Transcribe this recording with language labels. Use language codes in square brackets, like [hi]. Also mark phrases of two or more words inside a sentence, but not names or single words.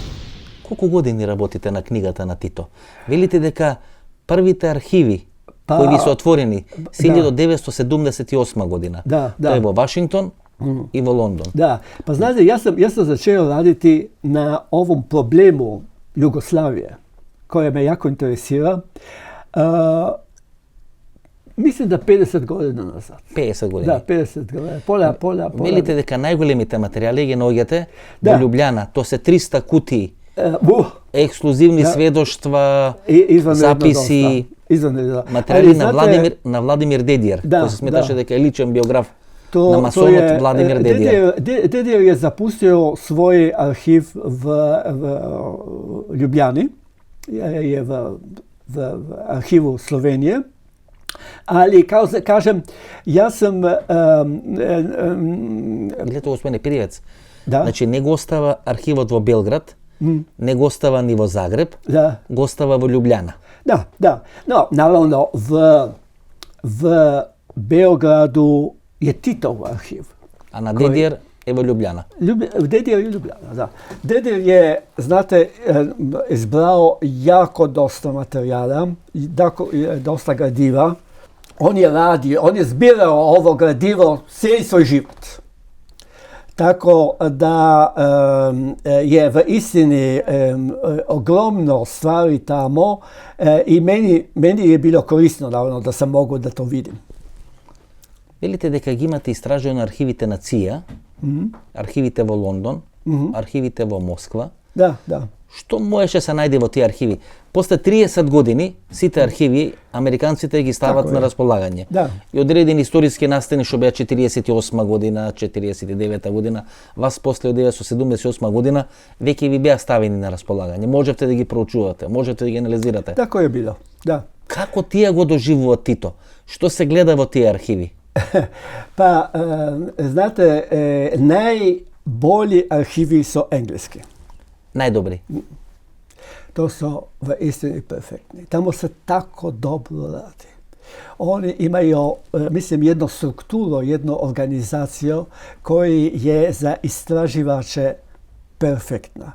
[mk] Колку години работите на книгата на Тито? Велите дека првите архиви кои ви се отворени се 1978 година. Тоа е во Вашингтон и во Лондон. [hr] Da, pa znate, jas sam začeo raditi na ovom problemu Jugoslavija, koja me jako interesira. Mislim da 50 godina nazad. [mk] 50 години. Да, 50 година. Пола. Велите дека најголемите материјали ги наоѓате во Љубљана. Тоа се 300 кутии. Ексклузивни сведоштва, записи, материјали на Владимир Дедијар, кој се сметаше дека е личен биограф на масонот Владимир Дедијар. [hr] Дедијар je zapustio svoj arhiv v Ljubljani, je v arhivu Slovenije, ali kao kažem, ja sam... [mk] Гледате, господине Пиревец, значи не го остава архивот во Белград, не го остава ни во Загреб, го остава во Љубљана. [hr] Da. No, naravno, v Beogradu je Titov arhiv. [mk] A na Dedijer je во Љубљана. [hr] Dedijer je Ljubljana, da. Dedijer je, znate, izbrao jako dosta materijala, dosta gradiva. On je zbirao ovo gradivo cijeli svoj život. Tako da je v istini ogromno stvari tamo i meni je bilo korisno, naravno, da sam mogu da to vidim. [mk] Велите дека ги имате истражено архивите на ЦИА, архивите во Лондон, архивите во Москва. Да. Што можеше се најде во тие архиви? После 30 години сите архиви американците ги стават на располагање. И одредени историски настани што беа 48 година, 49 година, вас после 1978 година веќе ви беа ставени на располагање. Можевте да ги проучувате, можевте да ги анализирате. Тако е било, да. Како тие го доживуваат Тито? Што се гледа во тие архиви? [hr] Pa, znate, najbolji arhivi su engleski. [mk] Najdobri? [hr] To su v istini perfektni. Tamo se tako dobro radi. Oni imaju, mislim, jednu strukturu, jednu organizaciju koji je za istraživače perfektna.